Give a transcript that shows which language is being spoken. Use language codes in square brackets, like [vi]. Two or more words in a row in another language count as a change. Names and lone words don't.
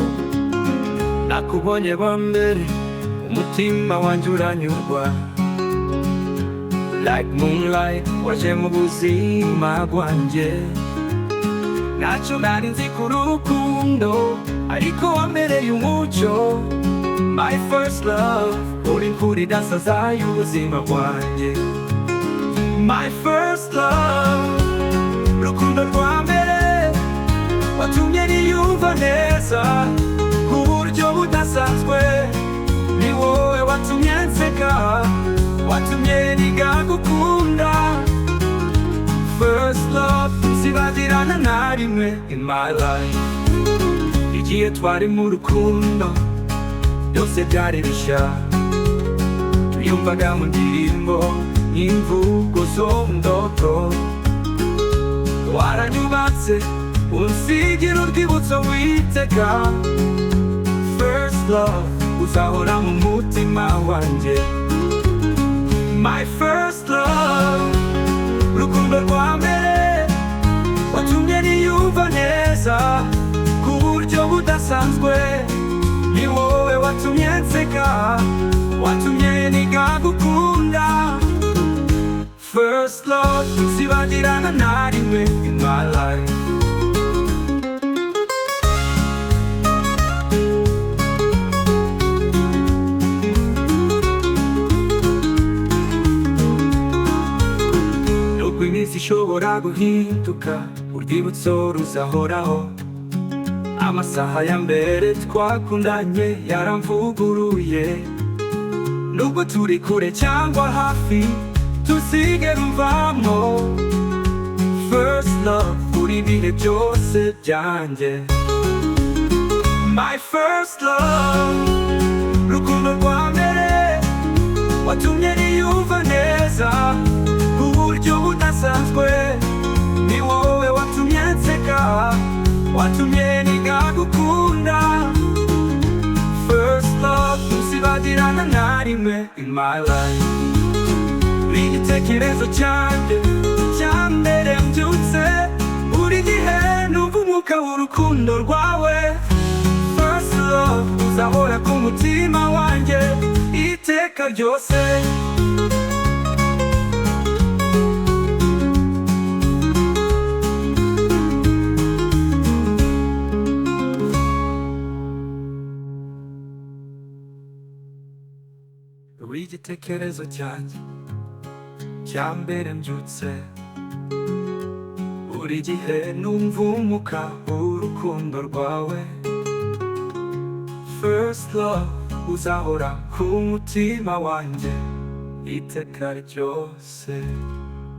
[rw] nakubonye bambere umutima wanjye uranyurwa, [en] like moonlight [rw] waje mu buzima bwanjye. Ntacyo nari nzi ku rukundo ariko wambereye umucyo, [en] my first love, [rw] uri imfura idasaza y'ubuzima bwanjye. [en] My first love, [rw] rukundo rwa mbere watumye niyumva neza ku buryo budasanzwe. Ni wowe watumye nseka, watumye niga gukunda. [en] First love, [rw] sibagirana na rimwe [en] in my life. [rw] Igihe twari mu rukundo byose byari bishya, yumvaga mu ndirimbo n'imvugo zo mu ndoto. Waranyubatse unsigira urwibutso witeka. [en] First love, [rw] uzahora mu mutima wanjye. [en] My first love, [rw] rukundo rwa mbere watumye niyumva neza ku buryo budasanzwe. Ni wowe watumye nseka, watumye niga gukunda. [en] First love, [rw] sibagirana na rimwe [en] in my life. [rw] Nubwo iminsi ishobora guhinduka, urwibutso ruzahoraho. Amasaha ya mbere twakundanye yaramvuguruye. Nubwo turi kure cyangwa hafi, tusige ruvamo. [en] First love, [rw] uri ibihe byose byanjye. [en] My first love, [rw] rukundo rwa mbere watumye niyumva neza ku buryo budasanzwe. Ni wowe watumye nseka, watumye niga gukunda. [en] First love, [rw] tusibagirana na rimwe [en] in my life. [rw] Igitekerezo cyanjye cya mbere mbyutse, buri gihe numva umwuka w'urukundo rwawe. [en] First love, [rw] uzahora ku mutima wanjye iteka ryose. Igitekerezo cyanjye cya mbere mbyutse, buri gihe numva umwuka w'urukundo rwawe. [en] First love, [rw] uzahora ku mutima wanjye iteka ryose.